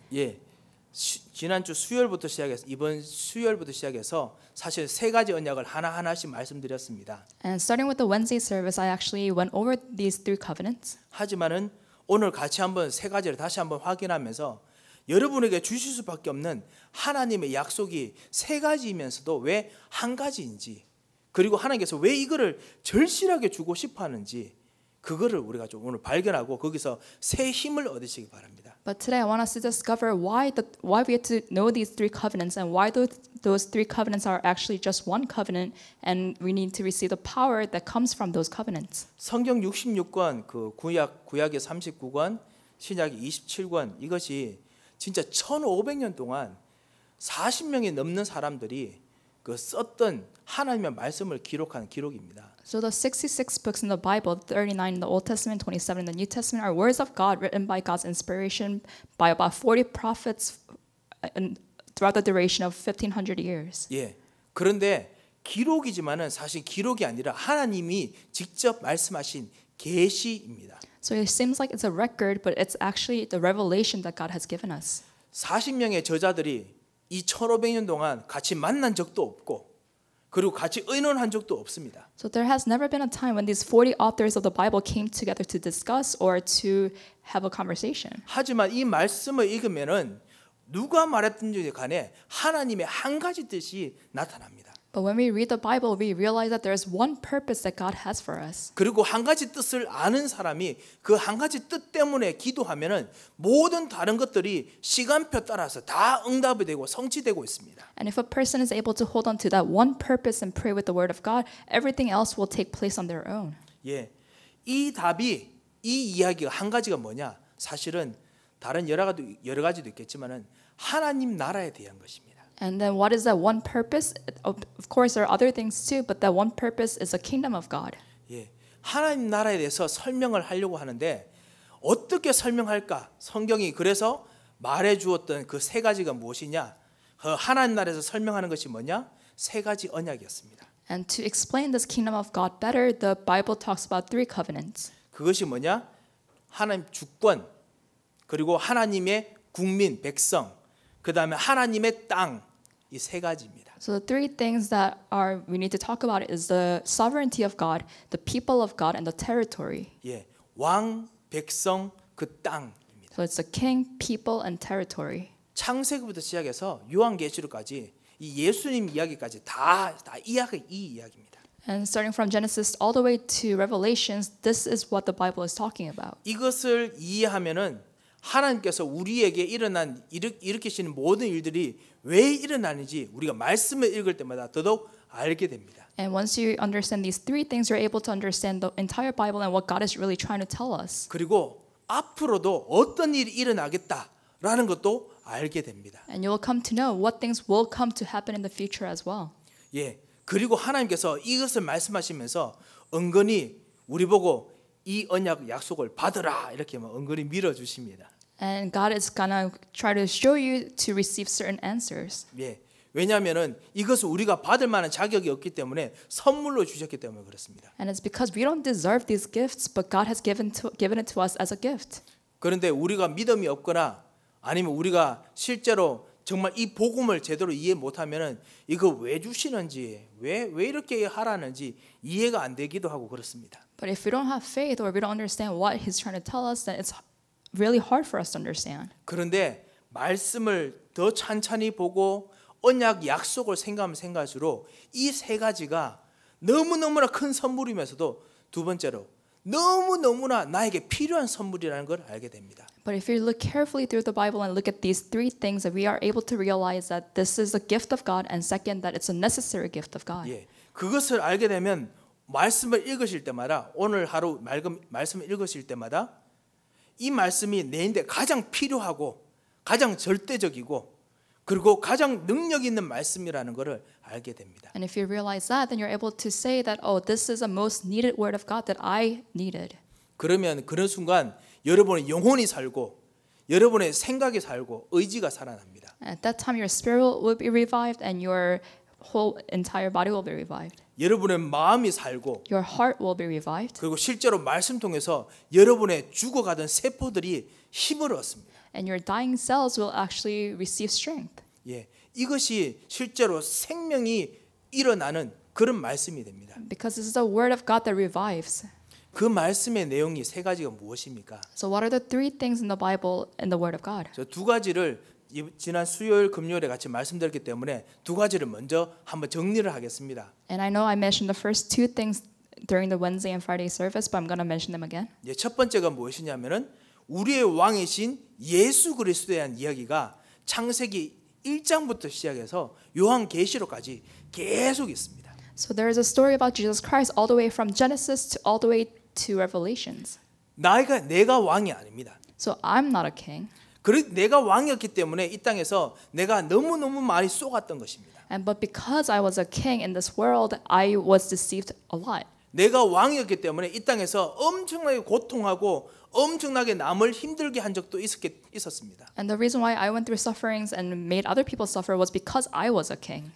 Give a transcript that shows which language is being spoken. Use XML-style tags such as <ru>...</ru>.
<ko>예, 지난주 수요일부터 시작해서 이번 수요일부터 시작해서 사실 세 가지 언약을 하나하나씩 말씀드렸습니다.</ko> <en>And starting with the Wednesday service, I actually went over these three covenants.</en> <ko>하지만은 오늘 같이 한번 세 가지를 다시 한번 확인하면서 여러분에게 주실 수밖에 없는 하나님의 약속이 세 가지이면서도 왜 한 가지인지 그리고 하나님께서 왜 이거를 절실하게 주고 싶어 하는지 그거를 우리가 좀 오늘 발견하고 거기서 새 힘을 얻으시기 바랍니다.</ko> <en>But today I want us to discover why we have to know these three covenants and why those three covenants are actually just one covenant and we need to receive the power that comes from those covenants.</en> <ko>성경 66권 그 구약의 39권 신약의 27권 이것이 진짜 1500년 동안 40명이 넘는 사람들이 그 썼던 하나님의 말씀을 기록한 기록입니다.</ko> <en>So the 66 books in the Bible, 39 in the Old Testament, 27 in the New Testament, are words of God written by God's inspiration by about 40 prophets throughout the duration of 1500 years.</en> <ko>예. 그런데 기록이지만은 사실 기록이 아니라 하나님이 직접 말씀하신 계시입니다.</ko> <en>So it seems like it's a record, but it's actually the revelation that God has given us.</en> <ko>40명의 저자들이 이 1500년 동안 같이 만난 적도 없고 그리고 같이 의논한 적도 없습니다.</ko> <en>So there has never been a time when these 40 authors of the Bible came together to discuss or to have a conversation.</en> <ko>하지만 이 말씀을 읽으면은 누가 말했든지 간에 하나님의 한 가지 뜻이 나타납니다.</ko> <en>But when we read the Bible, we realize that there is one purpose that God has for us.</en> <ko>그리고 한 가지 뜻을 아는 사람이 그 한 가지 뜻 때문에 기도하면은 모든 다른 것들이 시간표 따라서 다 응답이 되고 성취되고 있습니다.</ko> <en>And if a person is able to hold on to that one purpose and pray with the word of God, everything else will take place on their own.</en> <ko>예, 이 답이 이 이야기가 한 가지가 뭐냐? 사실은 다른 여러 가지도 있겠지만은 하나님 나라에 대한 것입니다.</ko> <en>And then what is that one purpose? Of course, there are other things too, but that one purpose is the kingdom of God.</en> <ko>예, 하나님 나라에 대해서 설명을 하려고 하는데 어떻게 설명할까? 성경이 그래서 말해 주었던 그 세 가지가 무엇이냐? 하나님 나라에서 설명하는 것이 뭐냐? 세 가지 언약이었습니다.</ko> <en>And to explain this kingdom of God better, the Bible talks about three covenants.</en> <ko>그것이 뭐냐? 하나님 주권, 그리고 하나님의 국민, 백성, 그 다음에 하나님의 땅, 이 세 가지입니다.</ko> <en>So the three things that we need to talk about is the sovereignty of God, the people of God, and the territory.</en> <ko>예, 왕, 백성, 그 땅입니다.</ko> <en>So it's the king, people, and territory.</en> <ko>창세기부터 시작해서 요한계시록까지 이 예수님 이야기까지 다 이 이야기입니다.</ko> <en>And starting from Genesis all the way to Revelations, this is what the Bible is talking about.</en> <ko>이것을 이해하면은 하나님께서 우리에게 일으키시는 모든 일들이 왜 일어나는지 우리가 말씀을 읽을 때마다 더더욱 알게 됩니다.</ko> <en>And once you understand these three things, you're able to understand the entire Bible and what God is really trying to tell us.</en> <ko>그리고 앞으로도 어떤 일이 일어나겠다라는 것도 알게 됩니다.</ko> <en>And you'll come to know what things will come to happen in the future as well.</en> <ko>예. 그리고 하나님께서 이것을 말씀하시면서 은근히 우리 보고 이 언약 약속을 받으라 이렇게 은근히 밀어 주십니다.</ko> <en>And God is gonna try to show you to receive certain answers.</en> <ko>예. 왜냐하면은 이것을 우리가 받을 만한 자격이 없기 때문에 선물로 주셨기 때문에 그렇습니다.</ko> <en>And it's because we don't deserve these gifts, but God has given it to us as a gift.</en> <ko>그런데 우리가 믿음이 없거나 아니면 우리가 실제로 정말 이 복음을 제대로 이해 못하면은 이거 왜 주시는지 왜 이렇게 하라는지 이해가 안 되기도 하고 그렇습니다.</ko> <en>But if we don't have faith or we don't understand what He's trying to tell us, then it's really hard for us to understand.</en> <ko>그런데 말씀을 더 찬찬히 보고 언약 약속을 생각하면 생각할수록 이 세 가지가 너무너무나 큰 선물이면서도 두 번째로 너무너무나 나에게 필요한 선물이라는 걸 알게 됩니다.</ko> <en>But if you look carefully through the Bible and look at these three things, that we are able to realize that this is a gift of God, and second, that it's a necessary gift of God.</en> <ko>예, 그것을 알게 되면 말씀을 읽으실 때마다 오늘 하루 말씀을 읽으실 때마다 이 말씀이 내인데 가장 필요하고 가장 절대적이고 그리고 가장 능력 있는 말씀이라는 것을 알게 됩니다.</ko> <en>And if you realize that, then you're able to say that, oh, this is the most needed word of God that I needed.</en> <ko>그러면 그런 순간 여러분의 영혼이 살고 여러분의 생각이 살고 의지가 살아납니다.</ko> <en>At that time, your spirit will be revived and your whole entire body will be revived.</en> <ko>여러분의 마음이 살고</ko> <en>Your heart will be revived.</en> <ko>그리고 실제로 말씀 통해서 여러분의 죽어가던 세포들이 힘을 얻습니다.</ko> <en>And your dying cells will actually receive strength.</en> <ko>예, 이것이 실제로 생명이 일어나는 그런 말씀이 됩니다.</ko> <en>Because this is the word of God that revives.</en> <ko>그 말씀의 내용이 세 가지가 무엇입니까?</ko> <en>So what are the three things in the Bible and the word of God?</en> <ko>저 두 가지를 지난 수요일 금요일에 같이 말씀드렸기 때문에 두 가지를 먼저 한번 정리를 하겠습니다.</ko> <en>And I know I mentioned the first two things during the Wednesday and Friday service, but I'm going to mention them again.</en> <ko>예, 첫 번째가 무엇이냐면은 우리의 왕이신 예수 그리스도에 대한 이야기가 창세기 1장부터 시작해서 요한계시록까지 계속 있습니다.</ko> <en>So there is a story about Jesus Christ all the way from Genesis to all the way to Revelations.</en> <ko>내가 왕이 아닙니다.</ko> <en>So I'm not a king.</en> <ko>내가 왕이었기 때문에 이 땅에서 내가 너무너무 많이 쏘갔던 것입니다.</ko> <en>And but because I was a king in this world, I was deceived a lot.</en> <ko>내가 왕이었기 때문에 이 땅에서 엄청나게 고통하고 엄청나게 남을 힘들게 한 적도 있었습니다.</ko> <en>And the reason why I went through sufferings and made other people suffer was because I was a king.</en>